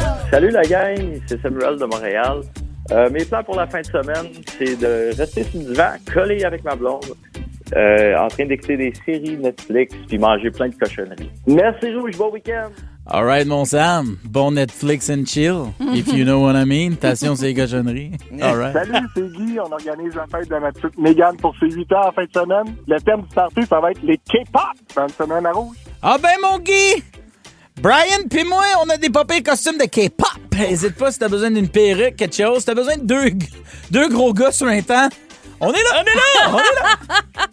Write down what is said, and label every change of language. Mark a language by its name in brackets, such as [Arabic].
[French] Salut la gang, c'est Samuel de Montréal. Mes plans pour la fin de semaine, c'est de rester sur le divan, collé avec ma blonde, en train d'écouter des séries Netflix puis manger plein de cochonneries. Merci Rouge, bon week-end! [English] All right, mon Sam. Bon Netflix and chill, if you know what I mean. [French] Attention, c'est cochonneries. [English] All right. [French] Salut, c'est Guy. On organise la fête de ma petite Mégane pour ses 8 ans en fin de semaine. Le thème du party, ça va être les K-pop dans une semaine à Rouge. Ah ben, mon Guy! Brian pis moi, on a des papés costumes de K-pop. Hésite pas si t'as besoin d'une perruque, quelque chose. Si t'as besoin de deux gros gars sur un temps. On est là! On est là! On est là!